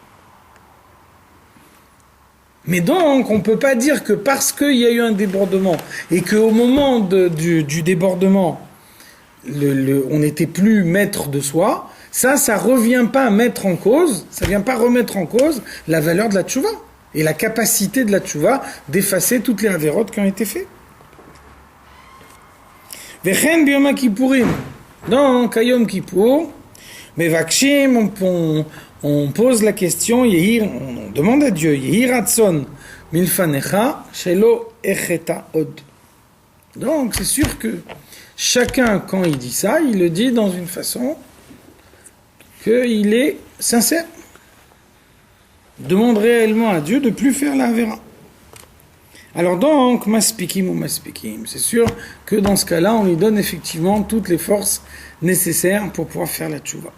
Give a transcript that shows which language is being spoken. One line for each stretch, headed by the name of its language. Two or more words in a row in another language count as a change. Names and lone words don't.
French: Mais donc, on ne peut pas dire que parce qu'il y a eu un débordement et qu'au moment du débordement, on n'était plus maître de soi, ça revient pas à mettre en cause, ça vient pas remettre en cause la valeur de la tchouva et la capacité de la tchouva d'effacer toutes les avérotes qui ont été faites.
Hebrew: וכן ביום כיפורים,
French: donc à Yom Kippour, mevakshim, on pose la question, on demande à Dieu,
Hebrew: יהי רצון מלפניך שלא אחטא עוד.
French: Donc c'est sûr que chacun, quand il dit ça, il le dit dans une façon qu'il est sincère. Il demande réellement à Dieu de ne plus faire la avéra. Alors donc, maspikim ou maspikim, c'est sûr que dans ce cas-là, on lui donne effectivement toutes les forces nécessaires pour pouvoir faire la tchouva.